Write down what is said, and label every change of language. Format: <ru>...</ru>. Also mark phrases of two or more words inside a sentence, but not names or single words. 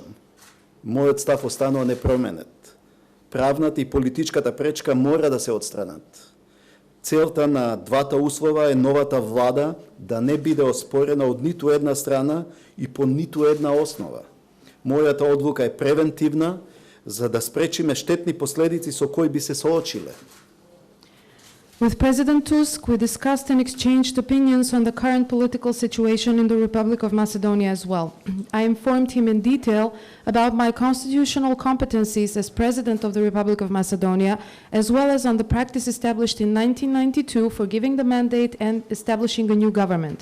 <mk>Мојот став останува непроменет. Правната и политичката пречка мора да се отстранат. Целта на двата услова е новата влада да не биде оспорена од ниту една страна и по ниту една основа. Мојата одлука е превентивна, за да спречиме штетни последици со кои би се соочиле.</mk> <en>With President Tusk, we discussed and exchanged opinions on the current political situation in the Republic of Macedonia as well. I informed him in detail about my constitutional competencies as President of the Republic of Macedonia, as well as on the practice established in 1992 for giving the mandate and establishing a new government.</en>